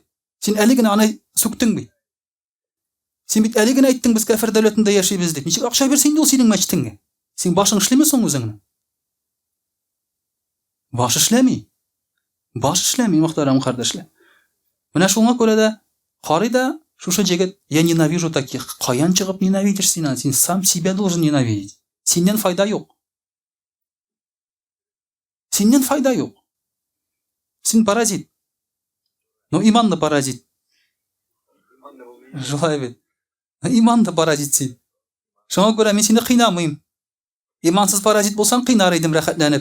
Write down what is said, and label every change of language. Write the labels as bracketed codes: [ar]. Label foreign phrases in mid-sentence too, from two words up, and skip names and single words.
[tt] Син әле генә аны сүктең бит. Син бит әле генә әйттең, без кафир дәүләтендә яшибез дип. Ничә акча бирсен ди ул синең мәчетеңгә? Син башың эшлиме соң үзеңнең? Баш эшләми. Баш эшләми, мөхтәрәм кардәшләр. Менә шуңа күрә дә карый да шушы җегет, [ru] я ненавижу таких. [tt] Каян чыгып ненавидишь син? [ru] Син сам себя должен ненавидеть. [tt] Синнән файда юк. Синнән файда юк. Син паразит. Ну иманны паразит. Шулай бит. Иманны паразит син. Шуңа күрә мин сине кыйнамыйм. Имансыз паразит булсаң кыйнар идем рәхәтләнеп.